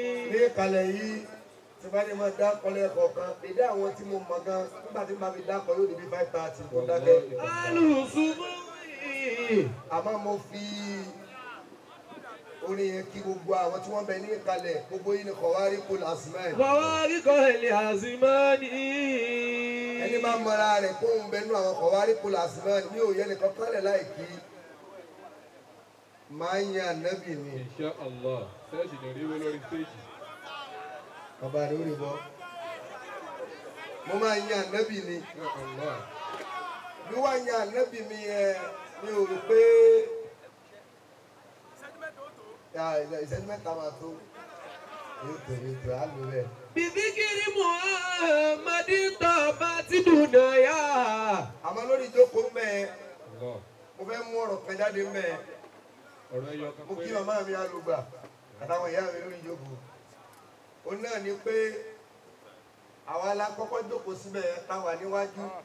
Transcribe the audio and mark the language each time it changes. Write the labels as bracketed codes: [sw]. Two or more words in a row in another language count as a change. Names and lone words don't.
[yo] Ní ìkàlẹ̀ yìí, tí bá ní máa dá kọ́lẹ̀ kọ̀ọ̀kan, èdè àwọn tí mo mọ̀ gan, nígbà tí màá fi dá kọ́ yóò di bí five thirty, mo dákẹ́. Àmọ́ mo fi orin yẹn kí gbogbo àwọn tí wọ́n bẹ ní ìkàlẹ̀, gbogbo yín ni Khawarikul Azman. [ar] خوارق الأزمان. [yo] Ẹni bá mọra rẹ̀ kó ń bẹ nú àwọn Khawarikul Azman, mi ò yẹ nìkan kálẹ̀ láì kí. Màá yan Ànábì ni. [ar] إن شاء الله. [yo] Ṣé ẹ sì ní rí wó lórí stage? Bàbá rẹ̀ ó rí bọ́. Mo máa yan Ànábì ni. [ar] يا الله. [yo] Bí wàá yan Ànábì mi yẹn, mi ò rò pé. Ya, ìṣẹ́jú mẹ́ta máa tó. Yóò tó, yóò tó, á lò bẹ́ẹ̀. [ar] بذكر محمد طابت دنيا. [yo] Àmọ́ lórí ìjókòó mẹ́ ẹ, Allah. mo fẹ́ mú ọ̀rọ̀ kan jáde mẹ́ ẹ. Ọ̀rọ̀ ẹyọ kan Mo kí péré. màmá mi alùgbà àtàwọn ìyá mi lórí ìjókòó. Òun náà ni pé àwa la kọ́kọ́ jókòó síbẹ̀ tá wà níwájú.